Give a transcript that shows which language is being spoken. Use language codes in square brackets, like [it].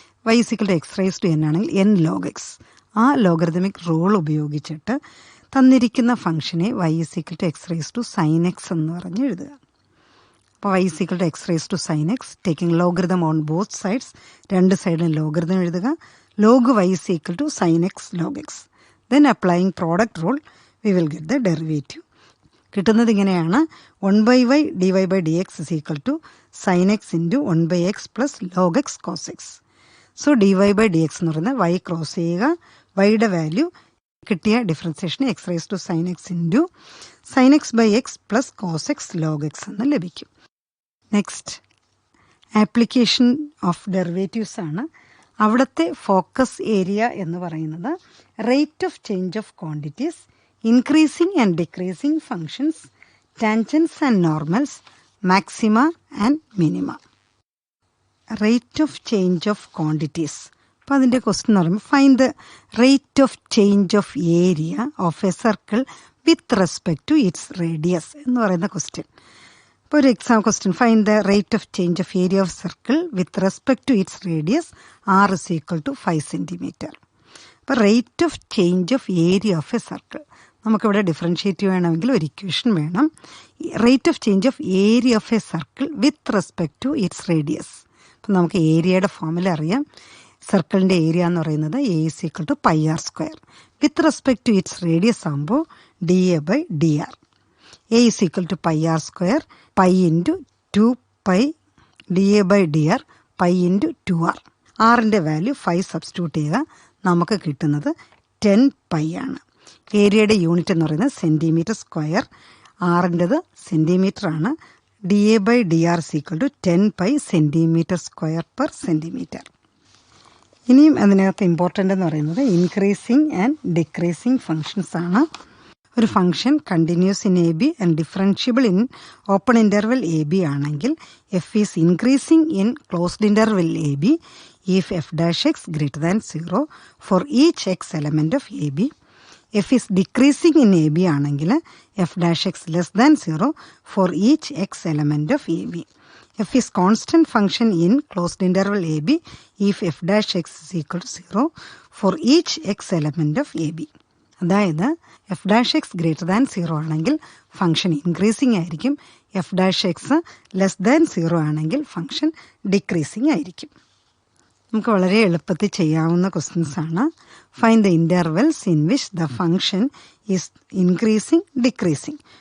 [en] y is equal to x raise to n ആണെങ്കിൽ n log x. ആ logarithmic rule [ml] ഉപയോഗിച്ചിട്ട് തന്നിരിക്കുന്ന [en] ഫംഗ്ഷനെ y is equal to x raise to sine x [ml] എന്ന് പറഞ്ഞ് എഴുതുക. [en] അപ്പോൾ y is equal to x raise to sin x taking logarithm on both sides. [ml] രണ്ട് സൈഡിലും ലോഗരിതം എഴുതുക. [en] log y is equal to sin x log x. Then applying product rule, we will get the derivative. [ml] കിട്ടുന്നത് ഇങ്ങനെയാണ്. [en] 1/y dy/dx is equal to sin x into 1/x plus log x cos x. So dy/dx [ml] എന്ന് പറയുന്നത് [en] y cross ചെയ്യുക, വൈയുടെ value കിട്ടിയ differentiation x rise to sin x into sin x/x plus cos x log x [ml] എന്ന് ലഭിക്കും. [en] Next application of derivatives ആണ്. അവിടുത്തെ focus area [ml] എന്ന് പറയുന്നത് [en] Rate of change of quantities, increasing and decreasing functions, tangents and normals, maxima and minima. Rate of change of quantities. [ml] അപ്പോൾ അതിൻ്റെ [en] question [ml] എന്ന് പറയുമ്പോൾ [en] find the rate of change of area of a circle with respect to its radius [ml] എന്ന് പറയുന്ന [en] Question. ഇപ്പോൾ ഒരു exam question, find the rate of change of area of circle with respect to its radius r is equal to 5 cm. അപ്പോൾ rate of change of area of a circle [ml] നമുക്കിവിടെ [en] differentiate [ml] ചെയ്യണമെങ്കിൽ ഒരു [en] Equation വേണം. Rate of change of area of a circle with respect to its radius. [ml] അപ്പം നമുക്ക് ഏരിയയുടെ ഫോമിൽ അറിയാം. [en] സർക്കിളിൻ്റെ ഏരിയ [ml] എന്ന് പറയുന്നത് [en] a is equal to pi r². With respect to its radius ആകുമ്പോൾ dA/dr. a is equal to pi r², pi into 2pi dA/dr, pi into 2r. [ml] ആറിൻ്റെ വാല്യൂ 5 സബ്സ്റ്റിറ്റ്യൂട്ട് ചെയ്യുക, നമുക്ക് കിട്ടുന്നത് 10 pi ആണ്. ഏരിയയുടെ യൂണിറ്റ് എന്ന് പറയുന്നത് സെൻറ്റിമീറ്റർ സ്ക്വയർ, ആറിൻ്റെത് സെൻറ്റിമീറ്റർ ആണ്. [en] dA/dr is equal to 10 pi centimetre square per centimetre. [ml] ഇനിയും അതിനകത്ത് ഇമ്പോർട്ടൻ്റ് എന്ന് പറയുന്നത് [en] increasing and decreasing functions [ml] ആണ്. [en] ഒരു function continuous in A B and differentiable in open interval A B ആണെങ്കിൽ f is increasing in closed interval A B if f'(x) greater than 0 for each x element of AB. f is decreasing in AB ആണെങ്കിൽ f'(x) less than 0 for each x element of AB. f is constant function in closed interval AB if f'(x) is equal to 0 for each x element of AB. അതായത് f'(x) greater than 0 ആണെങ്കിൽ ഫംഗ്ഷൻ ഇൻക്രീസിങ് ആയിരിക്കും, f'(x) less than 0 ആണെങ്കിൽ ഫംഗ്ഷൻ ഡിക്രീസിങ് ആയിരിക്കും. [ml] നമുക്ക് വളരെ എളുപ്പത്തിൽ ചെയ്യാവുന്ന questions ആണ്. [en] Find the intervals in which the function is increasing decreasing.